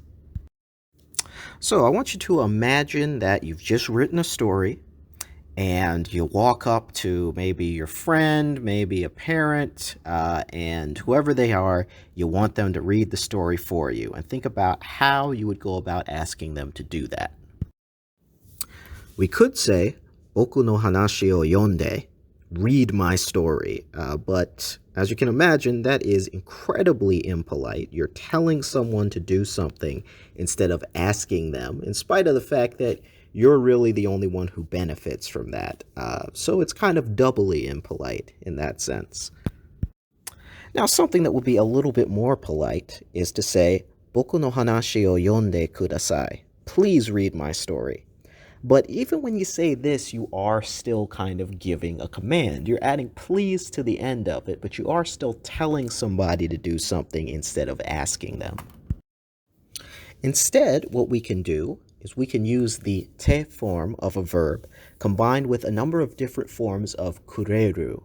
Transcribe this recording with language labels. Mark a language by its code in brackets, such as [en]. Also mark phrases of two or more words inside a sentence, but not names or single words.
[en] So I want you to imagine that you've just written a story and you walk up to maybe your friend, maybe a parent, and whoever they are, you want them to read the story for you. And think about how you would go about asking them to do that. We could say, [ja] Boku no hanashi o yonde, [en] read my story. But as you can imagine, that is incredibly impolite. You're telling someone to do something instead of asking them, in spite of the fact that you're really the only one who benefits from that. So it's kind of doubly impolite in that sense. Now, something that would be a little bit more polite is to say, [ja] Boku no hanashi o yonde kudasai. [en] Please read my story. But even when you say this, you are still kind of giving a command. You're adding please to the end of it, but you are still telling somebody to do something instead of asking them. Instead, what we can do is we can use the te form of a verb combined with a number of different forms of kureru.